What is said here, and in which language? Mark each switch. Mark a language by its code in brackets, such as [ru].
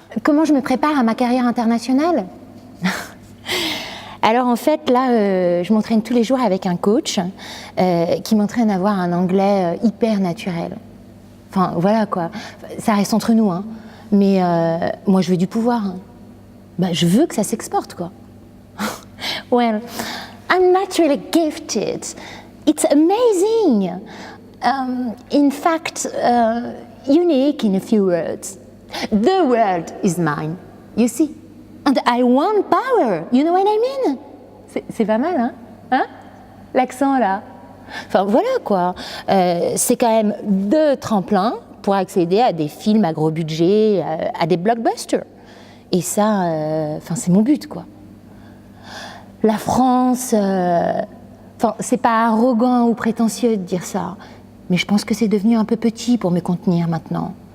[fr] Comment je me prépare à ma carrière internationale? Alors en fait, là, je m'entraîne tous les jours avec un coach qui m'entraîne à avoir un anglais hyper naturel. Enfin, voilà quoi. Ça reste entre nous, hein. Mais moi, je veux du pouvoir. Hein. Je veux que ça s'exporte, quoi. [en] Well, I'm naturally gifted. It's amazing. In fact, unique in a few words. The world is mine, you see. And I want power, you know what I mean? [fr] C'est pas mal, hein? L'accent, là. Enfin, voilà, quoi. C'est quand même deux tremplins pour accéder à des films à gros budget, à des blockbusters. Et ça, c'est mon but, quoi. La France... c'est pas arrogant ou prétentieux de dire ça, mais je pense que c'est devenu un peu petit pour me contenir maintenant.